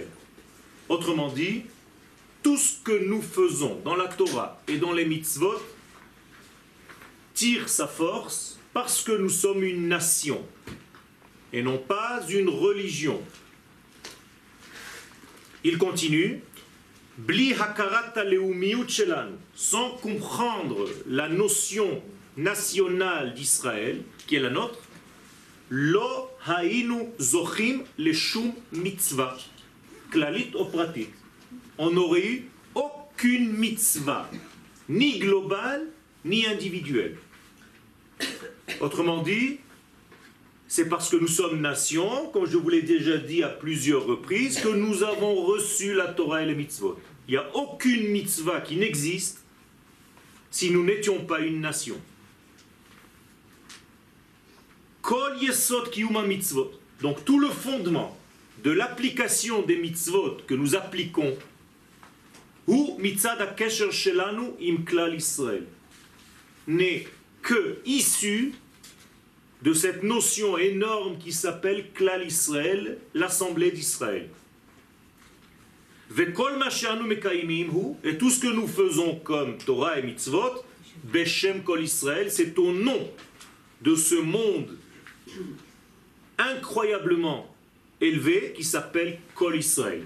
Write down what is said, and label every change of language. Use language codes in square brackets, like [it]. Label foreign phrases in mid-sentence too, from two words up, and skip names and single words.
[fr] Autrement dit, tout ce que nous faisons dans la Torah et dans les mitzvot tire sa force parce que nous sommes une nation et non pas une religion. Il continue, [he] בלי הכרת לאומיות שלנו, [fr] sans comprendre la notion nationale d'Israël, qui est la nôtre, [he] לא היינו זוכים לשום מצווה, כללית או פרטית. [fr] On n'aurait eu aucune mitzvah, ni globale, ni individuelle. Autrement dit, c'est parce que nous sommes nation, comme je vous l'ai déjà dit à plusieurs reprises, que nous avons reçu la Torah et les mitzvot. Il n'y a aucune mitzvah qui n'existe si nous n'étions pas une nation. [he] כל יסוד קיום מצוות. [fr] Donc tout le fondement de l'application des mitzvot que nous appliquons, ou [he] מצד הקשר שלנו עם כלל ישראל, [fr] n'est que issu de cette notion énorme qui s'appelle Klal Israël, l'Assemblée d'Israël. Et tout ce que nous faisons comme Torah et Mitzvot, [he] בשם כל ישראל, [fr] c'est au nom de ce monde incroyablement élevé qui s'appelle Kol Israël.